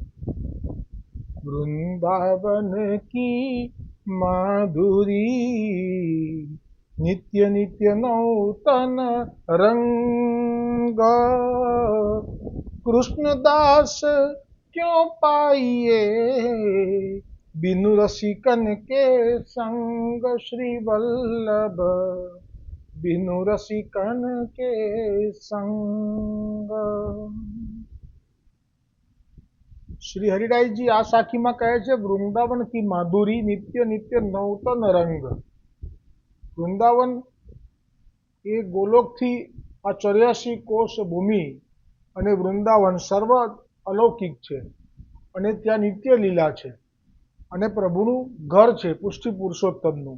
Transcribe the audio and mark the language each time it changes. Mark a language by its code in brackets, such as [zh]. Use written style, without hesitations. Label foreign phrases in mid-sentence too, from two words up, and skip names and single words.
[hi] वृंदावन की माधुरी नित्य नित्य नौतन रंग कृष्णदास क्यों पाइए बिनु रसिकन के संग श्री वल्लभ बिनु रसिकन के संग. [gu] શ્રી હરિરાયજી આ સાખીમાં કહે છે, [hi] वृंदावन की माधुरी नित्य नित्य नवतन रंग. [gu] વૃંદાવન એ ગોલોકથી આ 84 કોષ ભૂમિ અને વૃંદાવન સર્વ અલૌકિક છે અને ત્યાં નિત્ય લીલા છે અને પ્રભુનું ઘર છે પુષ્ટિ પુરુષોત્તમનું.